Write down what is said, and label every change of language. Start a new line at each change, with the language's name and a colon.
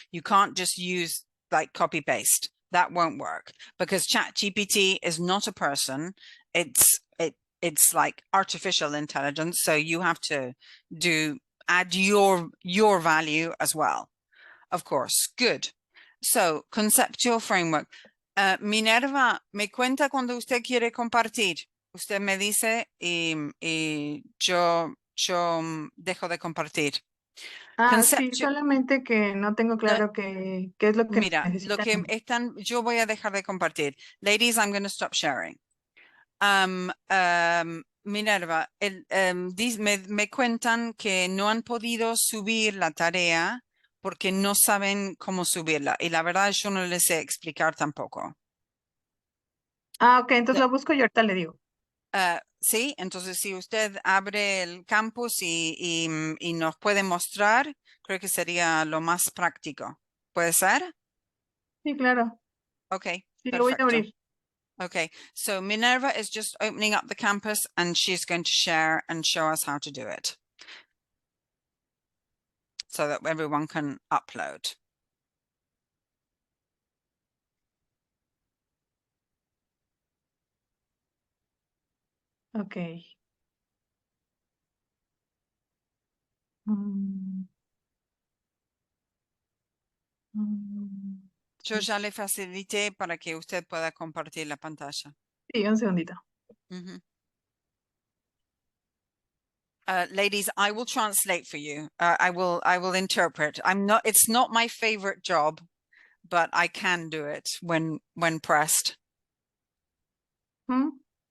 English: You can't just use like copy paste. That won't work because ChatGPT is not a person. It's like artificial intelligence. So you have to add your value as well. Of course. Good. So conceptual framework.
Spanish: Minerva, me cuenta cuando usted quiere compartir. Usted me dice y yo dejo de compartir. Sí, solamente que no tengo claro qué es lo que Mira, lo que necesitan. yo voy a dejar de compartir.
English: Ladies, I'm going to stop sharing.
Spanish: Minerva, me cuentan que no han podido subir la tarea porque no saben cómo subirla. Y la verdad yo no les sé explicar tampoco. Ok, entonces la busco y ahorita le digo. Sí, entonces si usted abre el campus y nos puede mostrar, creo que sería lo más práctico. ¿Puede ser? Sí, claro.
English: Okay,
Spanish: Sí, lo voy a perfecto. abrir.
English: Okay, so Minerva is just opening up the campus and she's going to share and show us how to do it so that everyone can upload. Ok. Mm. Mm.
Spanish: Yo ya le facilité para que usted pueda compartir la pantalla. Sí, un segundito. Mhm.
English: Ladies, I will translate for you. I will interpret. It's not my favorite job, but I can do it when pressed. Mm.